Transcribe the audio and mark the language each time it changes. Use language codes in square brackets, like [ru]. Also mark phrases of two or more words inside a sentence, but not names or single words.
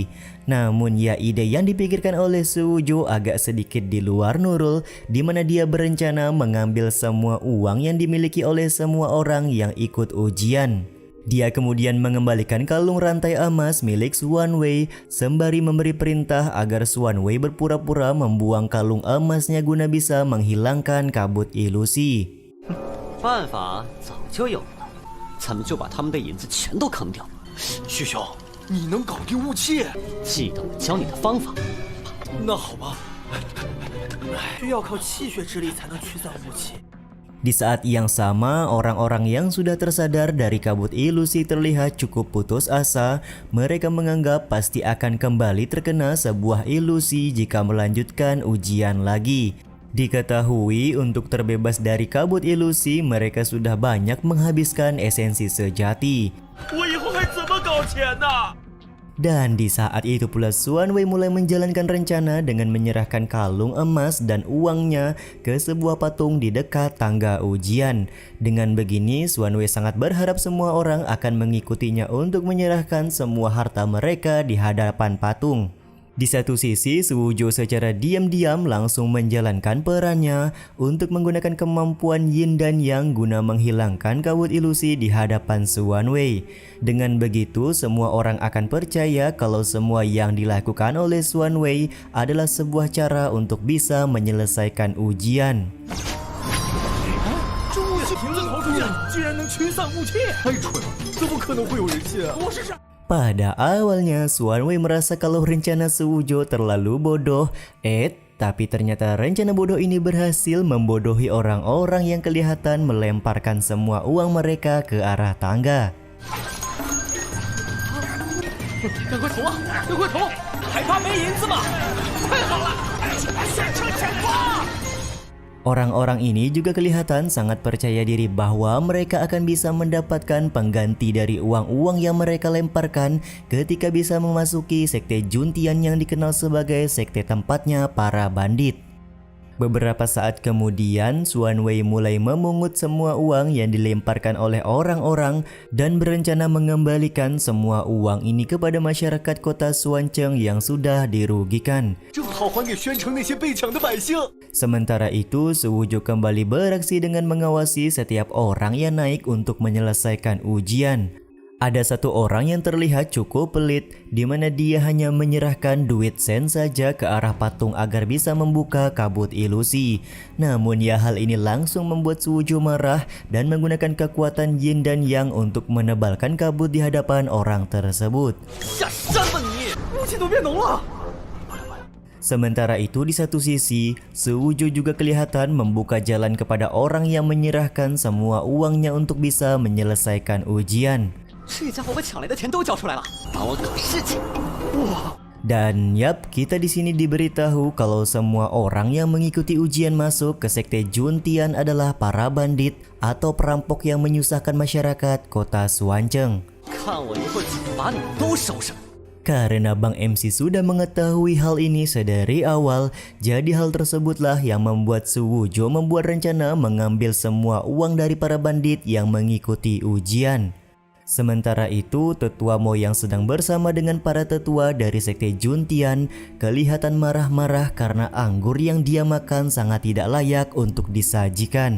[id] Namun ya, ide yang dipikirkan oleh Su Wujo agak sedikit di luar Nurul, di mana dia berencana mengambil semua uang yang dimiliki oleh semua orang yang ikut ujian. Dia kemudian mengembalikan kalung rantai emas milik Xuan Wei sembari memberi perintah agar Xuan Wei berpura-pura membuang kalung emasnya guna bisa menghilangkan kabut ilusi. [zh] 办法早就有了，咱们就把他们的银子全都坑掉。师兄，你能搞定雾气？记得我教你的方法。那好吧。需要靠气血之力才能驱散雾气。 [id] Di saat yang sama, orang-orang yang sudah tersadar dari kabut ilusi terlihat cukup putus asa. Mereka menganggap pasti akan kembali terkena sebuah ilusi jika melanjutkan ujian lagi. Diketahui untuk terbebas dari kabut ilusi, mereka sudah banyak menghabiskan esensi sejati. [zh] 我以后还怎么搞钱呢？ [id] Dan di saat itu pula Xuan Wei mulai menjalankan rencana dengan menyerahkan kalung emas dan uangnya ke sebuah patung di dekat tangga ujian. Dengan begini, Xuan Wei sangat berharap semua orang akan mengikutinya untuk menyerahkan semua harta mereka di hadapan patung. Di satu sisi, Su Wujo secara diam-diam langsung menjalankan perannya untuk menggunakan kemampuan Yin dan Yang guna menghilangkan kabut ilusi di hadapan Xuan Wei. Dengan begitu, semua orang akan percaya kalau semua yang dilakukan oleh Xuan Wei adalah sebuah cara untuk bisa menyelesaikan ujian. [zh] 这雾气瓶子逃出去，竟然能驱散雾气，太蠢了，怎么可能会有人信啊？我试试。 [id] Pada awalnya, Xuan Wei merasa kalau rencana Su Wujo terlalu bodoh. Tapi ternyata rencana bodoh ini berhasil membodohi orang-orang yang kelihatan melemparkan semua uang mereka ke arah tangga. [zh] 赶快投啊！赶快投！还怕没银子吗？太好了，现场抢花！ [id] Orang-orang ini juga kelihatan sangat percaya diri bahwa mereka akan bisa mendapatkan pengganti dari uang-uang yang mereka lemparkan ketika bisa memasuki sekte Juntian yang dikenal sebagai sekte tempatnya para bandit. Beberapa saat kemudian, Xuan Wei mulai memungut semua uang yang dilemparkan oleh orang-orang dan berencana mengembalikan semua uang ini kepada masyarakat kota Xuancheng yang sudah dirugikan. [zh] 正好还给宣城那些被抢的百姓。 [id] Sementara itu, Su Wujo kembali beraksi dengan mengawasi setiap orang yang naik untuk menyelesaikan ujian. Ada satu orang yang terlihat cukup pelit, di mana dia hanya menyerahkan duit sen saja ke arah patung agar bisa membuka kabut ilusi. Namun ya, hal ini langsung membuat Su Wujo marah dan menggunakan kekuatan Yin dan Yang untuk menebalkan kabut di hadapan orang tersebut. [zh] 下山吧你！雾气都变浓了。 [id] Sementara itu di satu sisi, Su Wujo juga kelihatan membuka jalan kepada orang yang menyerahkan semua uangnya untuk bisa menyelesaikan ujian. [zh] 这家伙把抢来的钱都交出来了，帮我搞事情。 [id] Dan yap, kita di sini diberitahu kalau semua orang yang mengikuti ujian masuk ke sekte Juntian adalah para bandit atau perampok yang menyusahkan masyarakat kota Xuancheng. [zh] 看我一会儿怎么把你们都收拾。 [id] Karena Bang MC sudah mengetahui hal ini sedari awal, jadi hal tersebutlah yang membuat Su Wujo membuat rencana mengambil semua uang dari para bandit yang mengikuti ujian. Sementara itu, Tetua Mo yang sedang bersama dengan para tetua dari sekte Juntian kelihatan marah-marah karena anggur yang dia makan sangat tidak layak untuk disajikan.